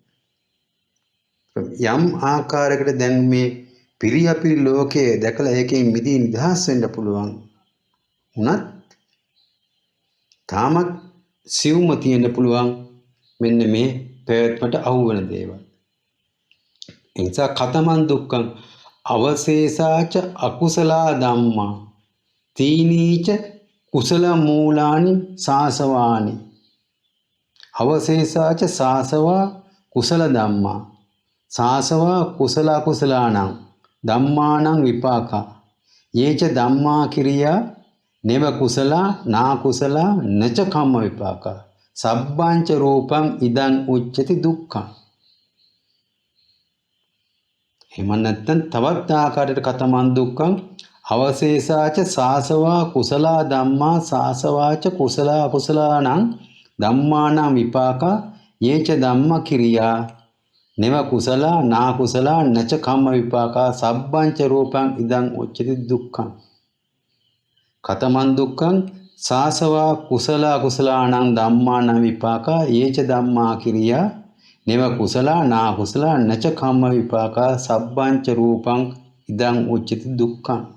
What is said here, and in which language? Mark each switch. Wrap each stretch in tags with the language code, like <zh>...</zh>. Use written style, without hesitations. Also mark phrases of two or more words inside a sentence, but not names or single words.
<si>යම් ආකාරයකට දැන් මේ පිරියපිරි ලෝකයේ දැකලා ඒකෙන් මිදී නිදහස් වෙන්න පුළුවන් උනත් තාමත් සිව්ම තියෙන්න පුළුවන් මෙන්න මේ පැවැත්මට අහු වෙන දේවල්.</si> <pi>එනිසා කතමන් දුක්ඛං අවශේෂාච අකුසලා ධම්මා තීනීච කුසල මූලානි සාසවානි අවශේෂාච සාසවා කුසල ධම්මා සාසවා කුසල කුසලානං ධම්මානං විපාකා යේච ධම්මා කිරියා නෙව කුසලා නා කුසලා නච කම්ම විපාකා සබ්බංච රූපං ඉදං උච්චති දුක්ඛං.</pi> <si>එහෙම නැත්නම් තවත් ආකාරයකට</si> <pi>කතමන් දුක්ඛං අවශේෂාච සාසවා කුසලා ධම්මා සාසවාච කුසලා අකුසලානං ධම්මානං විපාකා යේච ධම්ම කිරියා නෙව කුසලා නා කුසලා නච කම්ම විපාකා සබ්බංච රූපං ඉදං උච්චති දුක්ඛං කතමන් දුක්ඛං සාසවා කුසලා කුසලානං ධම්මානං විපාකා යේච ධම්මා කිරියා නෙව කුසලා නා කුසලා නච කම්ම විපාකා සබ්බංච රූපං ඉදං උච්චති දුක්ඛං</pi>